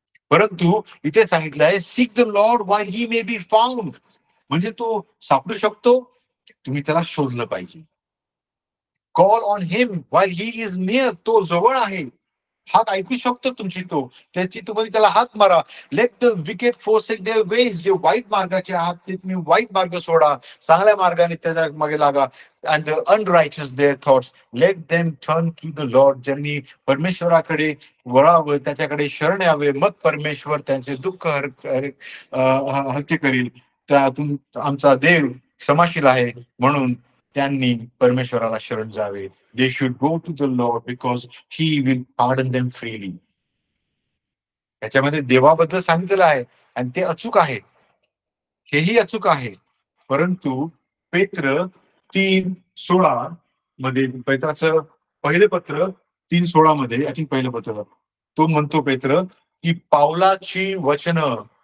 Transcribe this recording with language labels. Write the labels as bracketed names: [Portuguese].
[Marathi] परंतु इथे सांगितलं आहे, [English] Seek the Lord while he may be found. [Marathi] म्हणजे तो सापडू शकतो, तुम्ही त्याला शोधलं पाहिजे. [English] Call on him while he is near. [Marathi] तो जवळ आहे, हाक ऐकू शकतो तुमची, तो त्याची तुम्ही त्याला हाक मारा. [English] Let the wicked forsake their ways. [Marathi] जे वाईट मार्गाचे आहात ते तुम्ही वाईट मार्ग सोडा, चांगल्या मार्गाने त्याच्या मागे लागा. [English] And the unrighteous their thoughts let them turn to the Lord. [Marathi] ज्यांनी परमेश्वराकडे वळावं, त्याच्याकडे शरण यावे, मग परमेश्वर त्यांचे दुःख हलके करील. त्यातून आमचा देव क्षमाशील आहे, म्हणून त्यांनी परमेश्वराला शरण जावे. [English] They should go to the Lord because He will pardon them freely. [Marathi] याच्यामध्ये देवाबद्दल सांगितलेलं आहे आणि ते अचूक आहे, हेही अचूक आहे. परंतु पेत्र 3:16 मध्ये, पेत्राचं पहिले पत्र 3:16 मध्ये, [English] I think [Marathi] पहिलं पत्र, तो म्हणतो पेत्र की पावलाची वचनं